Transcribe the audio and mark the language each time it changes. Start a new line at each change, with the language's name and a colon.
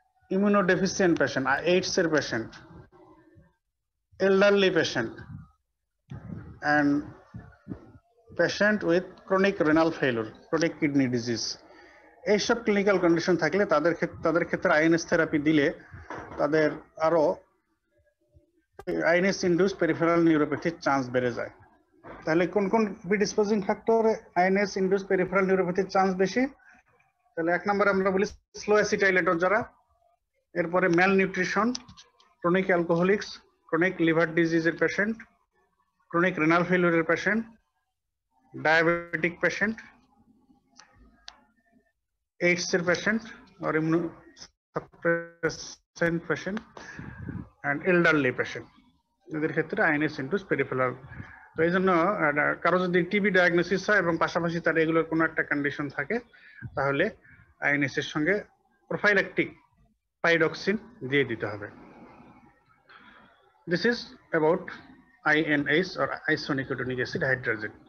Bangla: ইমিউনোডেফিসিয়েন্ট patient, AIDS এর patient,
English: elderly patient and patient with chronic renal failure, chronic kidney disease,
Bangla: এইসব clinical condition থাকলে তাদের ক্ষেত্রে INS therapy দিলে তাদের আরো আইএনএস ইনডিউসড পেরিফেরাল নিউরোপ্যাথির চান্স বেড়ে যায়। তাহলে কোন কোন predisposing ফ্যাক্টরে INS induced peripheral নিউরোপ্যাথির chance বেশি? তাহলে এক নম্বরে আমরা বলি স্লো অ্যাসিটাইলেটর যারা, এরপরে malnutrition, chronic অ্যালকোহলিক্স,
English: chronic liver disease patient, chronic renal failure patient, diabetic patient, AIDS patient or immunosuppressant patient and elderly patient,
Bangla: এদের ক্ষেত্রে আইএনএস ইনডিউসড পেরিফেরাল। তো এই জন্য কারো যদি টিবি ডায়াগনোসিস হয় এবং পাশাপাশি তার এগুলোর কোনো একটা কন্ডিশন থাকে তাহলে আইএনএস এর সঙ্গে প্রোফাইল্যাকটিক পাইরক্সিন দিয়ে দিতে হবে।
English: This is about INH or isonicotinic acid hydrogen.